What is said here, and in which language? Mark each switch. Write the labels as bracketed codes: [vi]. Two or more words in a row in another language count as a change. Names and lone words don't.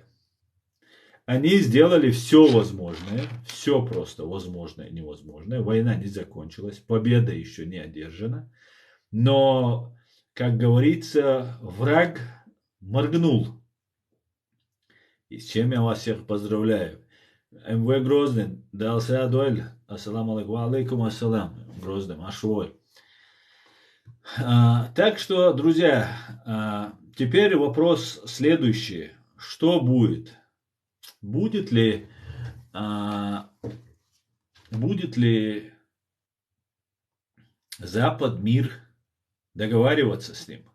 [ru] Они сделали все возможное, все просто возможное и невозможное. Война не закончилась, победа еще не одержана. Но, как говорится, враг моргнул. И с чем я вас всех поздравляю. МВ Грозный, дался Адуэль, [ar] السلام عليكم، عليكم السلام, [ru] Грозный, Машвой. Так что, друзья, теперь вопрос следующий. Что будет? Будет ли, а, будет ли Запад, мир договариваться с ним?